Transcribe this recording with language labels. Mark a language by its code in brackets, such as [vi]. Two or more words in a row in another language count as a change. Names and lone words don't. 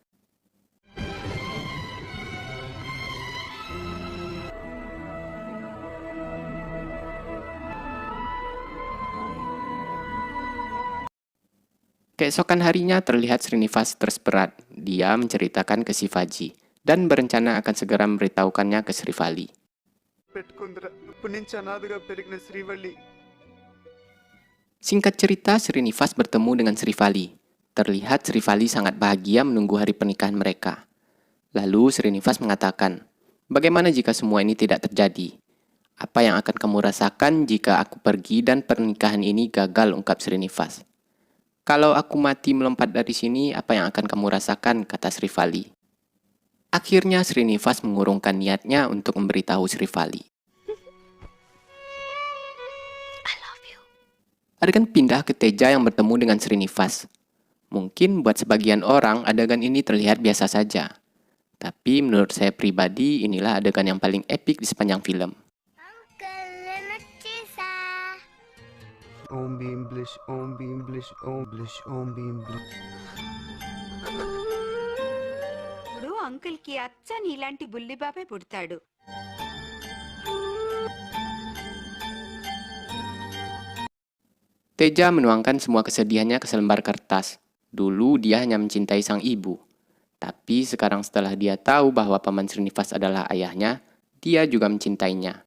[id] Keesokan harinya terlihat Srinivas stres berat. Dia menceritakan ke Shivaji dan berencana akan segera memberitahukannya ke Srivali. [te] పెట్టుకుందిరా ఇప్పటి నుంచి అనాథగా పెరిగిన శ్రీవల్లి [id] Singkat cerita, Srinivas bertemu dengan Srivali. Terlihat Srivali sangat bahagia menunggu hari pernikahan mereka. Lalu Srinivas mengatakan, bagaimana jika semua ini tidak terjadi? Apa yang akan kamu rasakan jika aku pergi dan pernikahan ini gagal, ungkap Srinivas. Kalau aku mati melompat dari sini, apa yang akan kamu rasakan, kata Srivali. Akhirnya Srinivas mengurungkan niatnya untuk memberitahu Srivali. [en] I love you. [id] Adegan pindah ke Teja yang bertemu dengan Srinivas. Mungkin buat sebagian orang adegan ini terlihat biasa saja. Tapi menurut saya pribadi, inilah adegan yang paling epik di sepanjang film. ఓం భీం బ్లిష్ ఓం భీం బ్లిష్ ఓం బ్లిష్ ఓం భీం బ్లిష్ [te] ఇప్పుడు అంకుల్ కి అచ్చని ఇలాంటి బుల్లిబాబే పుడతాడు. [id] Teja menuangkan semua kesedihannya ke selembar kertas. Dulu dia hanya mencintai sang ibu. Tapi sekarang setelah dia tahu bahwa Paman Srinivas adalah ayahnya, dia juga mencintainya.